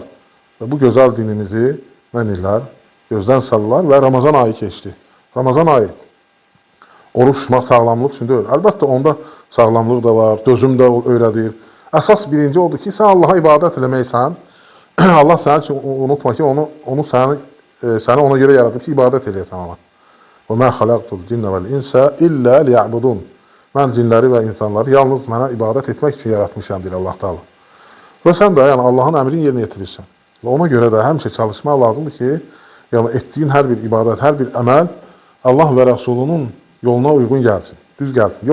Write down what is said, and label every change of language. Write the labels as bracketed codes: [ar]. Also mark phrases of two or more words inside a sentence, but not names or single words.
[az] Və bu gözəl dinimizi mənirlər, gözdən salırlar və Ramazan ayı keçdi. Ramazan ayı oruç tutmaq sağlamlıq üçün deyil. Əlbəttə, onda sağlamlıq da var, dözüm də öyrədir. Əsas birinci odur ki, sən Allaha ibadət eləməksən, Allah sənin üçün unutma ki, səni ona görə yaradıb ki, ibadət eləyəsən ona. [ar] وَمَا خَلَقْتُ الْجِنَّ وَالْاِنْسَ إِلَّا لِيَعْبُدُونَ [az] Mən cinləri və insanları yalnız mənə ibadət etmək üçün yaratmışam, deyir Allah Teala. Və sən də Allahın əmrini yerinə yetirirsən. Və ona görə də həmişə çalışmaq lazımdır ki, etdiyin hər bir ibadət, hər bir əməl Allah və Rəsulunun yoluna uyğun gəlsin, düz gəlsin.